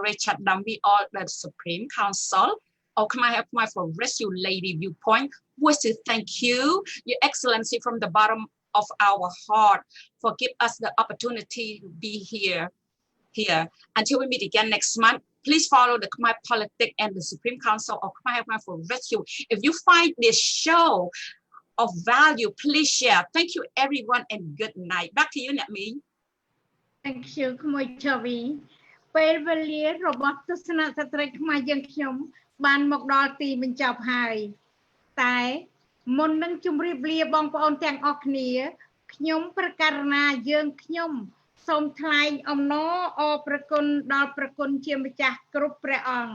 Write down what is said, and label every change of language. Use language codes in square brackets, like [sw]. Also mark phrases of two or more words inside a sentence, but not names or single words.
[en] Richard Dambi, all the Supreme Council of Khmer for Rescue, Lady Viewpoint, wish to thank you, Your Excellency, from the bottom of our heart for giving us the opportunity to be here. Until we meet again next month, please follow the Khmer Politics and the Supreme Council of Khmer for Rescue. If you find this show of value, please share. Thank you, everyone, and good night. Back to you, Natmi. Thank you, Khmer Chavi. [km] ពេលវេលារបស់ទស្សនៈស្ត្រីខ្មែរយើងខ្ញុំបានមកដល់ទីបញ្ចប់ហើយតែមុននឹងជម្រាបលាបងប្អូនទាំងអស់គ្នាខ្ញុំប្រកាសណាយើងខ្ញុំសូមថ្លែងអំណរអរព្រគុណដល់ព្រះគុណជាម្ចាស់គ្រប់ព្រះអង្គ